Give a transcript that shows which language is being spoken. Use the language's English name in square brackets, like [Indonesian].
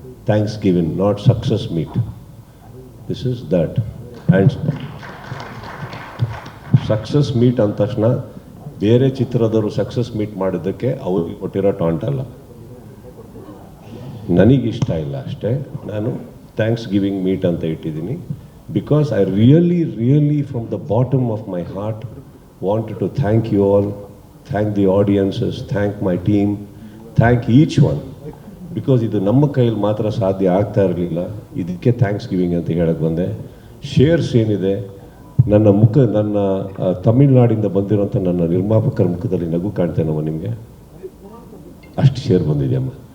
[English] Thanksgiving, not success meet. This is that. [Kannada] And success meet ಅಂದ ತಕ್ಷಣ ಬೇರೆ ಚಿತ್ರದವರು success meet ಮಾಡಿದ್ದಕ್ಕೆ ಅವ್ರಿಗೆ ಕೊಟ್ಟಿರೋ ಟಾಂಟ್ ಅಲ್ಲ, ನನಗಿಷ್ಟ ಇಲ್ಲ ಅಷ್ಟೇ. ನಾನು ಥ್ಯಾಂಕ್ಸ್ ಗಿವಿಂಗ್ ಮೀಟ್ ಅಂತ ಇಟ್ಟಿದ್ದೀನಿ. [English] Because I really from the bottom of my heart wanted to thank you all, thank the audiences, thank my team, thank each one. [Kannada] Because ಇದು ನಮ್ಮ ಕೈಯಲ್ಲಿ ಮಾತ್ರ ಸಾಧ್ಯ ಆಗ್ತಾ ಇರಲಿಲ್ಲ, ಇದಕ್ಕೆ ಥ್ಯಾಂಕ್ಸ್ ಗಿವಿಂಗ್ ಅಂತ ಹೇಳಕ್ಕೆ ಬಂದೆ. ಶೇರ್ಸ್ ಏನಿದೆ, ನನ್ನ ತಮಿಳ್ನಾಡಿಂದ ಬಂದಿರೋಂಥ ನನ್ನ ನಿರ್ಮಾಪಕರ ಮುಖದಲ್ಲಿ ನಗು ಕಾಣ್ತೇನಮ್ಮ ನಿಮಗೆ, ಅಷ್ಟು ಶೇರ್ ಬಂದಿದೆಯಮ್ಮ.